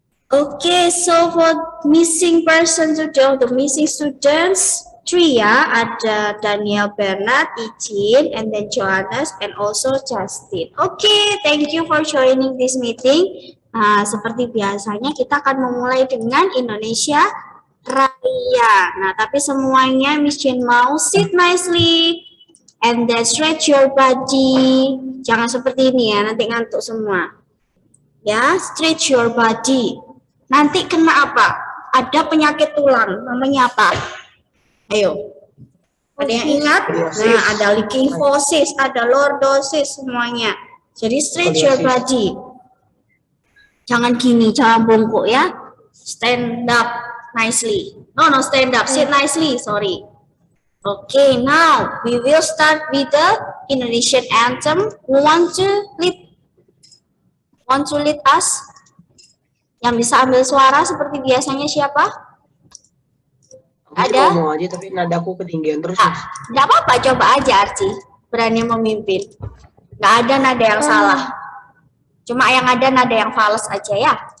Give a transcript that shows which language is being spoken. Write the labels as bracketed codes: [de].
[en] Oke, so for missing person today, the missing students, 3 ya, ada Daniel Bernard, Ijin, and then Johannes, and also Justin. Oke, thank you for joining this meeting. [id] Nah, seperti biasanya kita akan memulai dengan Indonesia Raya. Nah, tapi semuanya [en] Miss Jane [id] mau [en] sit nicely and then stretch your body. [id] Jangan seperti ini ya, nanti ngantuk semua. [en] Ya, stretch your body. [id] Nanti kena apa? Ada penyakit tulang, namanya apa? Ayo. Ada yang ingat? Nah, ada kyphosis, ada lordosis, semuanya. Jadi [en] stretch your body. [id] Jangan gini, jangan bongkok ya. [en] Stand up nicely. No, stand up. Sit nicely, sorry. Okay, now we will start with the Indonesian anthem. Who want to lead us? [id] Yang bisa ambil suara seperti biasanya siapa? Ada? Mau aja tapi nadaku ketinggian terus. Nggak apa-apa, coba aja Archie. Berani memimpin. Nggak ada nada yang salah. Cuma yang ada nada yang fals aja ya.